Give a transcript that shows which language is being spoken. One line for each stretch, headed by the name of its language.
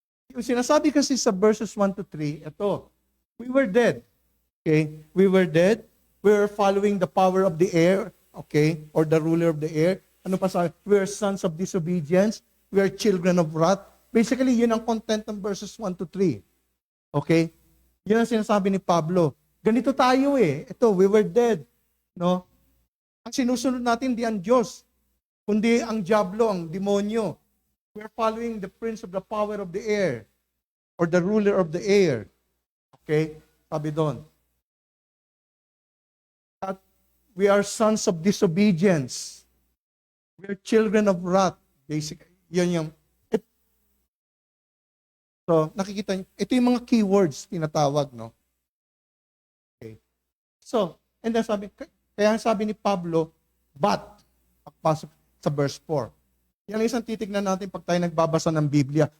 Filipino: Yung sinasabi kasi sa
English: verses 1 to 3, ito. We were dead. Okay? We were dead. We were following the power of the air. Okay? Or the ruler of the air.
Filipino: Ano pa sabi?
English: We are sons of disobedience. We are children of wrath.
Filipino: Basically, yun ang content ng verses 1 to 3. Okay? Yun ang sinasabi ni Pablo. Ganito tayo eh. Ito,
English: we were dead.
Filipino: No? Ang sinusunod natin, di ang Diyos, kundi ang diablo, ang demonyo.
English: We are following the prince of the power of the air. Or the ruler of the air. Okay?
Filipino: Sabi doon.
English: At we are sons of disobedience. We are children of wrath.
Filipino: Basically, yun yung. So, nakikita niyo, ito yung mga keywords tinatawag, no? Okay. So, and then kaya sabi ni Pablo, but, pagpasok sa verse 4. Yan ang isang titignan natin pag tayo nagbabasa ng Biblia.